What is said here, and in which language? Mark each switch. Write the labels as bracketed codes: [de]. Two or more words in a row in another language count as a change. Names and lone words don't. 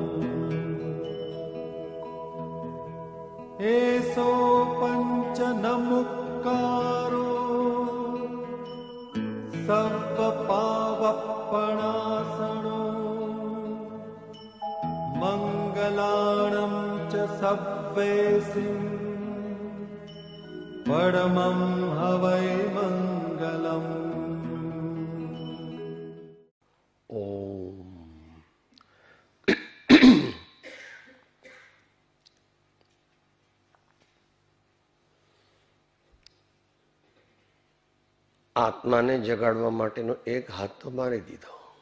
[pra] एसो पञ्चनमुक्कारो सव्वपावप्पणासनो मङ्गलाणं च सव्वेसिं परमं हवै मङ्गलम्। [gu] આત્માને જગાડવા માટેનો એક હાથ તો મારી દીધો.